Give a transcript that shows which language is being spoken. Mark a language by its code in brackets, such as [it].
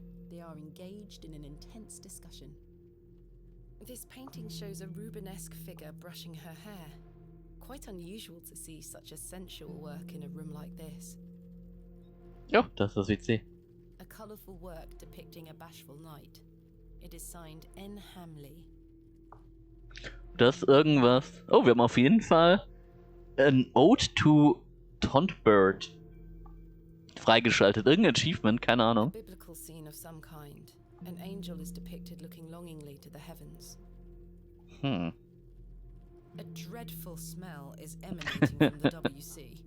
[en] They are engaged in an intense discussion. This painting shows a Rubenesque figure brushing her hair. Quite unusual to see such a sensual work in a room like this. [de] Ja, das ist witzig. [en] A colourful work depicting a bashful knight. It is signed N. Hamley. [de] Das ist irgendwas. Oh, wir haben auf jeden Fall an Ode to Tontbird freigeschaltet. Irgendein Achievement, keine [en] A [de] Ahnung. [en] biblical scene of some kind. An angel is depicted looking longingly to the heavens. A dreadful smell is emanating from the WC.